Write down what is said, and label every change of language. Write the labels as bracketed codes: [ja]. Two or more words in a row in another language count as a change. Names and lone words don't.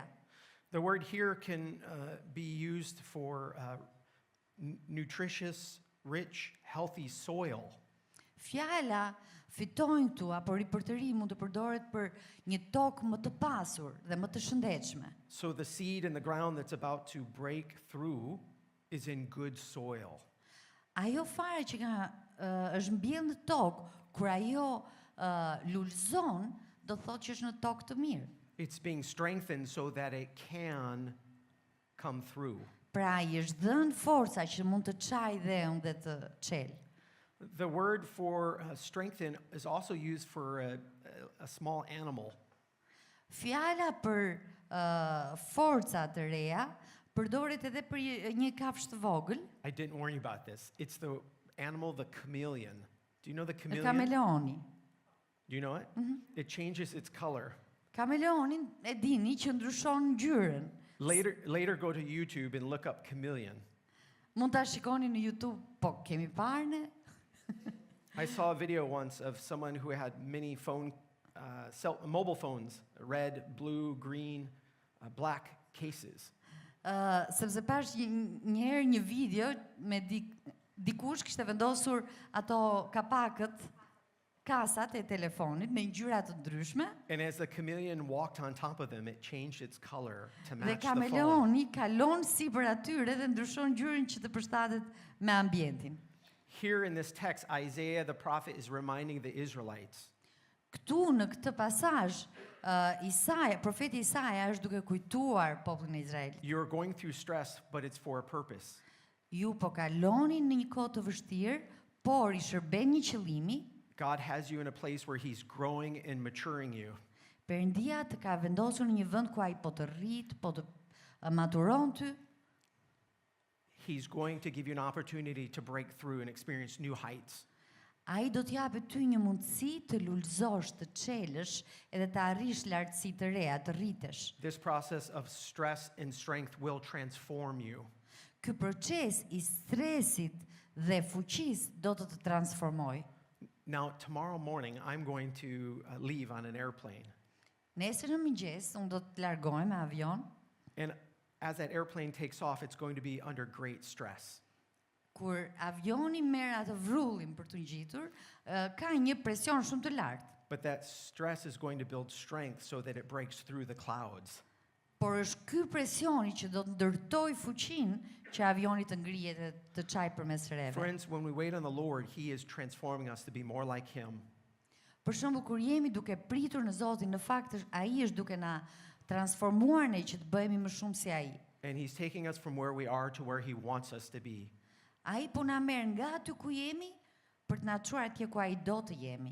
[en] The word here can be used for nutritious, rich, healthy soil. [sq] Fjala fitojnë këtu apo ripërtëri mund të përdoret për një tokë më të pasur dhe më të shëndetshme. [en] So the seed in the ground that's about to break through is in good soil. [sq] Ajo fare që është mbjellë në tokë, kur ajo lulëzon, do thotë që është në tokë të mirë. [en] It's being strengthened so that it can come through. [sq] Pra i është dhënë forca që mund të çajë dhe ende të çelë. [en] The word for strengthen is also used for a small animal. [sq] Fjala për forca të reja përdoret edhe për një kafshë të vogël, [en] I didn't warn you about this. It's the animal, the chameleon. Do you know the chameleon? [sq] kameleoni. [en] Do you know it? It changes its color. [sq] Kameleonin e dini që ndryshon ngjyrën. [en] Later go to YouTube and look up chameleon. [sq] Mund ta shikoni në YouTube, po kemi parë ne. [en] I saw a video once of someone who had many mobile phones, red, blue, green, black cases. [sq] Sepse pash një herë një video me dikush kishte vendosur ato kapakët, kasat e telefonit me ngjyra të ndryshme. [en] And as the chameleon walked on top of them, it changed its color to [sq] Dhe [en] match the phone. [sq] kameleoni kalon sipër atyre dhe ndryshon ngjyrën që të përshtatet me ambientin. [en] Here in this text, Isaiah the prophet is reminding the Israelites [sq] Këtu në këtë pasazh, profeti Isaia është duke kujtuar popullin e Izraelit. [en] you're going through stress, but it's for a purpose. [sq] Ju po kaloni në një kohë të vështirë, por i shërben një qëllimi. [en] God has you in a place where he's growing and maturing you. [sq] Perëndia të ka vendosur në një vend ku ai po të rrit, po të maturon ty. [en] He's going to give you an opportunity to break through and experience new heights. [sq] Ai do t'japë ty një mundësi të lulëzosh, të çelësh edhe të arrish lartësi të reja, të rritesh. [en] This process of stress and strength will transform you. [sq] Ky proces i stresit dhe fuqisë do të transformoj. [en] Now, tomorrow morning, I'm going to leave on an airplane. [sq] Nesër në mëngjes unë do të largohem me avion. [en] And as that airplane takes off, it's going to be under great stress. [sq] Kur avioni merr atë vrullin për të ngjitur, ka një presion shumë të lartë. [en] But that stress is going to build strength so that it breaks through the clouds. [sq] Por është ky presioni që do të ndërtoj fuqinë që avioni të ngrihet e të çajë përmes rreve. [en] Friends, when we wait on the Lord, He is transforming us to be more like Him. [sq] Për shembull, kur jemi duke pritur në Zotin, në fakt ai është duke na transformuar ne që të bëhemi më shumë si ai. [en] And He's taking us from where we are to where He wants us to be. [sq] Ai po na merr nga aty ku jemi për të na çuar atje ku ai do të jemi.